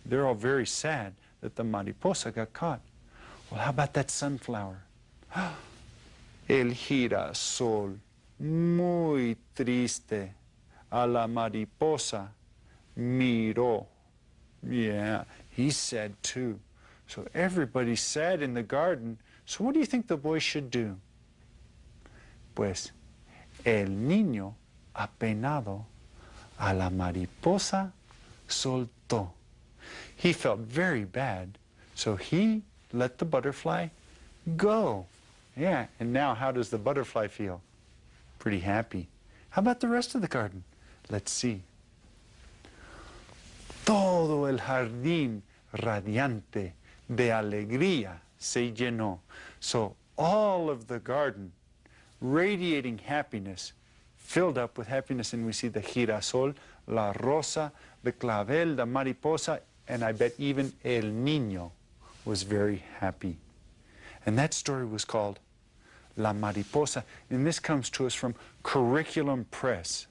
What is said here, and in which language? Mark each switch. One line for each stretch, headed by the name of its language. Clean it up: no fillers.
English: They're all very sad that the mariposa got caught. Well, how about that sunflower?
Spanish: El girasol, muy triste, a la mariposa miró.
English: Yeah, he's sad too. So everybody's sad in the garden. So what do you think the boy should do?
Spanish: Pues, el niño apenado a la mariposa soltó.
English: He felt very bad, so he let the butterfly go. Yeah, and now how does the butterfly feel? Pretty happy. How about the rest of the garden? Let's see.
Spanish: Todo el jardín radiante de alegría se llenó.
English: So all of the garden, radiating happiness, filled up with happiness, and we see the girasol, la rosa, the clavel, the mariposa, and I bet even el niño was very happy. And that story was called La Mariposa, and this comes to us from Curriculum Press.